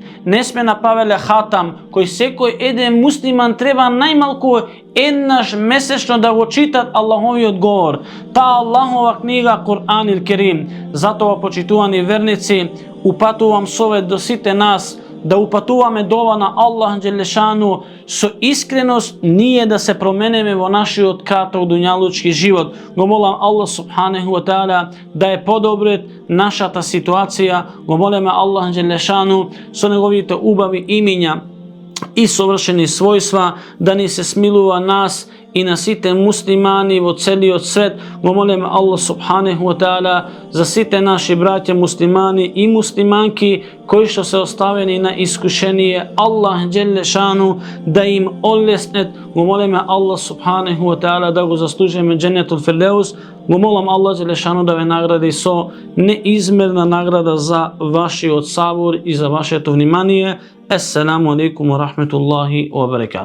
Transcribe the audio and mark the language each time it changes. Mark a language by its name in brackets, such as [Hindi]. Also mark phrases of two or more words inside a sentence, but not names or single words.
[Macedonian] Не сме направиле хатам, кој секој еден муслиман треба најмалку еднаш месечно да го читат Аллаховиот говор, таа Аллахова книга Кур'ан ил Керим. Затоа, почитувани верници, упатувам совет до сите нас да упатуваме дова на Аллах Джелешану со искреност ние да се променеме во нашиот краток дуњалучки живот. Го молам Аллах [Arabic] سبحانه وتعالى [Macedonian] да е подобрит нашата ситуација. Го молиме Аллах Джелешану со неговите убави имиња и совршени својства да ни се смилува нас и на сите муслимани во целиот свет. Го молиме Аллах [Arabic] سبحانه وتعالى [Macedonian] за сите наши браќа муслимани и муслиманки кои што се оставени на искушение, Аллах Джелешану да им олеснет. Го молиме Аллах [Arabic] سبحانه وتعالى [Macedonian] да го заслужиме [Arabic] جنة الفردوس. [Macedonian] Го молам Аллах Джелешану да ве награди со неизмерна награда за вашиот сабур и за вашето внимание. [Arabic] السلام عليكم ورحمة الله وبركاته.